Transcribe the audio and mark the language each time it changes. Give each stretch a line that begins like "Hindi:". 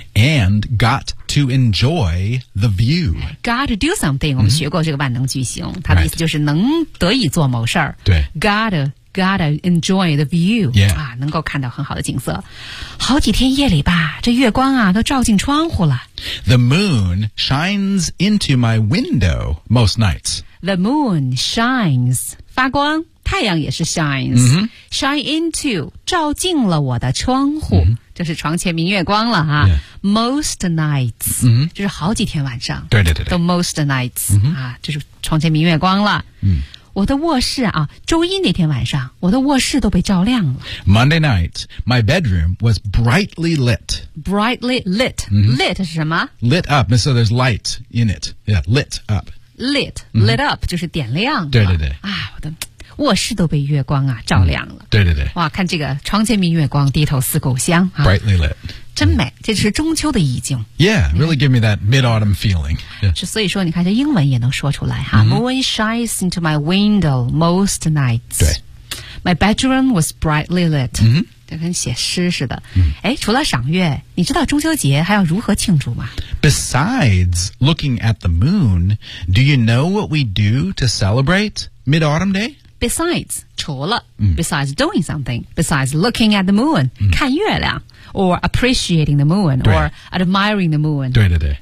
English: And got to enjoy the view Got to do something、
Chinese: 我们学过这个万能句型它的意思就是能得以做某事儿。对
English: Got to enjoy the view、 yeah.
Chinese: 啊，能够看到很好的景色好几天夜里吧这月光啊都照进窗户了
English: The moon shines into my window most nights The moon shines
Chinese: 发光太阳也是 shines、
English: shine into
Chinese: 照进了我的窗户、就是床前明月光了、
English: most nights、
Chinese: 就是好几天晚上对对对对
English: the most nights、
Chinese: 啊、就是床前明月光了、我的卧室啊周一那天晚上我的卧室都被照亮了
English: Monday night my bedroom was brightly lit brightly lit、lit
Chinese: 是什么
English: lit up so there's light in it yeah, lit up
Chinese: lit、lit up 就是点亮对对对啊我的卧室都被月光啊照亮了、对对对哇看这个床前明月光低头思故乡、
English: Brightly lit
Chinese: 真美这是中秋的意境
English: Yeah really give me that mid-autumn feeling、
Chinese: 所以说你看这英文也能说出来哈、
English: Moon shines into my window most nights
Chinese: 对
English: My bedroom was brightly lit、
Chinese: 就跟写诗似的哎、除了赏月你知道中秋节还要如何庆祝吗
English: Besides looking at the moon Do you know what we do to celebrate mid-autumn day Besides,
Chinese: 除了、
English: besides doing something, besides looking at the moon,、
Chinese: 看月亮
English: or appreciating the moon, or admiring the moon,
Chinese: 对对对